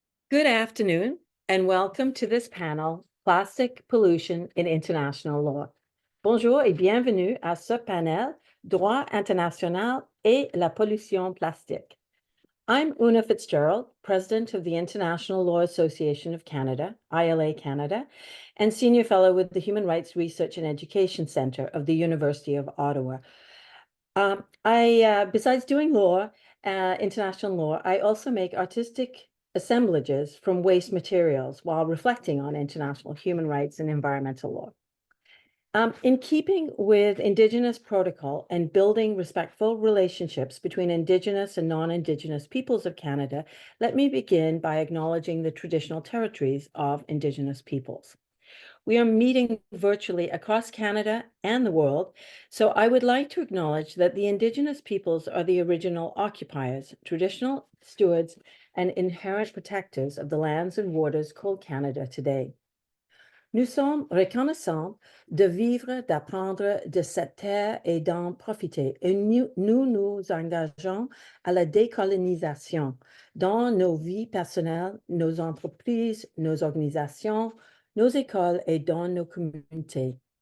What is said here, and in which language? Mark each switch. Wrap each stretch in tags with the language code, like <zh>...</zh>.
<en>Good afternoon, and welcome to this panel, Plastic Pollution in International Law.</en> <fr>Bonjour et bienvenue à ce panel, Droit international et la pollution plastique.</fr> <en>I'm Una Fitzgerald, President of the International Law Association of Canada, ILA Canada, and Senior Fellow with the Human Rights Research and Education Center of the University of Ottawa. Besides doing law, international law, I also make artistic assemblages from waste materials while reflecting on international human rights and environmental law. In keeping with Indigenous protocol and building respectful relationships between Indigenous and non-Indigenous peoples of Canada, let me begin by acknowledging the traditional territories of Indigenous peoples. We are meeting virtually across Canada and the world, so I would like to acknowledge that the Indigenous peoples are the original occupiers, traditional stewards, and inherent protectors of the lands and waters called Canada today.</en> <fr>Nous sommes reconnaissants de vivre, d'apprendre de cette terre et d'en profiter. Et nous nous engageons à la décolonisation dans nos vies personnelles, nos entreprises, nos organisations, nos écoles et dans nos communautés.</fr>